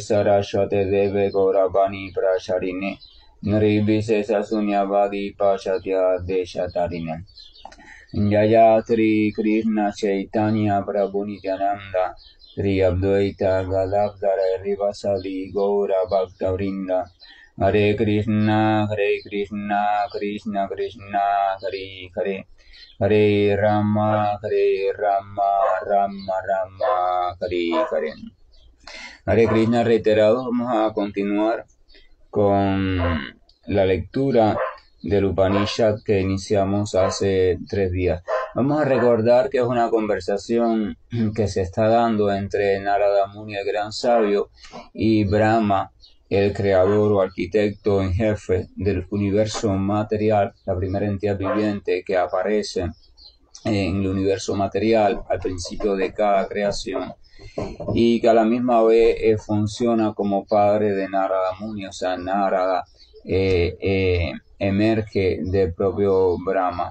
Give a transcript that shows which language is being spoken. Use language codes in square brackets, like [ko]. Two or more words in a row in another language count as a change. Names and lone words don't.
[sa] सरस्वते देवे गौरवाणी प्रसारिणे निर्विशेष शून्यवादि पसत्य देशतारिणे जय श्री कृष्ण चैतन्य प्रभु नित्यानन्द श्री अद्वैत गदाधर रिवासादि गौर भक्तवृन्द हरे कृष्ण कृष्ण कृष्ण हरे हरे हरे राम राम राम हरे हरे, Hare Rama, Rama Rama, Hare Hare. हरे कृष्ण [es] reiterado, vamos a continuar con la lectura del Upanishad que iniciamos hace 3 días. Vamos a recordar que es una conversación que se está dando entre Narada Muni, el gran sabio, y Brahma, el creador o arquitecto en jefe del universo material, la primera entidad viviente que aparece en el universo material al principio de cada creación y que a la misma vez funciona como padre de Narada Muni, o sea, Narada emerge del propio Brahma.